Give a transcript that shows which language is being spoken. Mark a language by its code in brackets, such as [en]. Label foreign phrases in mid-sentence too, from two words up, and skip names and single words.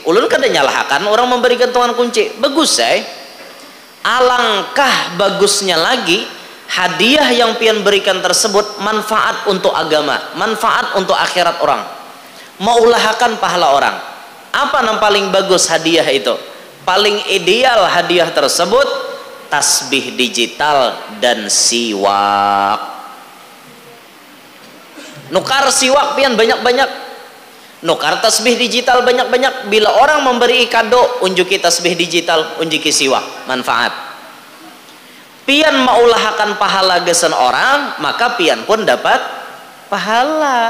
[bjn] Ulun kada nyalahkan [id] orang memberi gantungan kunci, bagus alangkah bagusnya lagi hadiah yang pian berikan tersebut manfaat untuk agama, manfaat untuk akhirat orang, meulahakan pahala orang. Apa yang paling bagus hadiah itu? Paling ideal hadiah tersebut tasbih digital dan siwak. [bjn] Nukar siwak pian banyak-banyak, nukar tasbih digital banyak-banyak. Bila orang memberi kado, unjuki tasbih digital, unjuki siwak, manfaat. Pian meulahakan pahala gesan orang, maka pian pun dapat pahala.